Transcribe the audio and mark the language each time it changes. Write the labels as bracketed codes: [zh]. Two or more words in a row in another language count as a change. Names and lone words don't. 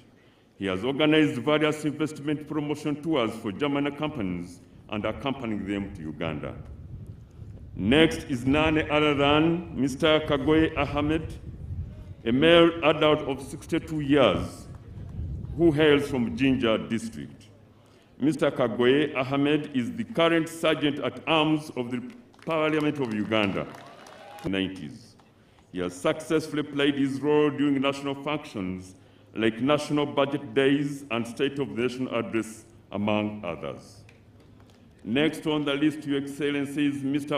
[en] He has organized various investment promotion tours for German companies and accompanying them to Uganda. Next is none other than Mr. Kagoye Ahmed, a male adult of 62 years who hails from Jinja district. Mr. Kagoye Ahmed is the current Sergeant at Arms of the Parliament of Uganda in the 90s. He has successfully played his role during national functions like National Budget Days and State of the Nation Address, among others. Next on the list, Your Excellency, is Mr.